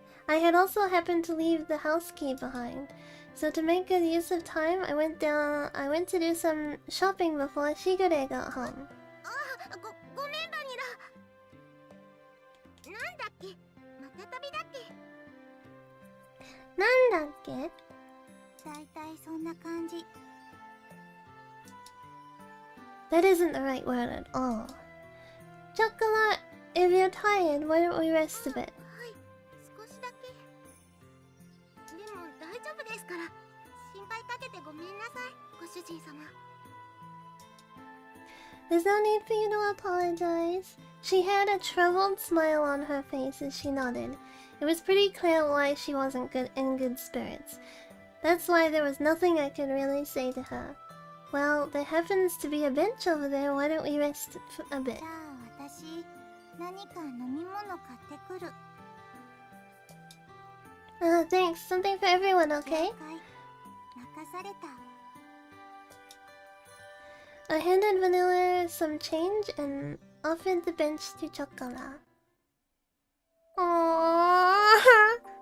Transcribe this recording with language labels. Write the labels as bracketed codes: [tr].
[en] I had also happened to leave the house key behind. So to make good use of time, I went to do some shopping before Shigure got home. [ja] ごめんバニラ。なんだっけ、また旅だっけ。なんだっけ？だいたいそんな感じ。 [en] That isn't the right word at all. Chocolate, if you're tired, why don't we rest a bit? [ja] はい、少しだけ。でも大丈夫ですから。心配かけてごめんなさい、ご主人様。 [en] There's no need for you to apologize. She had a troubled smile on her face as she nodded. It was pretty clear why she wasn't in good spirits. That's why there was nothing I could really say to her. Well, there happens to be a bench over there. Why don't we rest a bit? [ja] じゃあ私、何か飲み物買ってくる。 [en] Thanks. Something for everyone, okay? [ja] 了解。任された。 [en] I handed Vanilla some change and offered the bench to Chocola. Aww.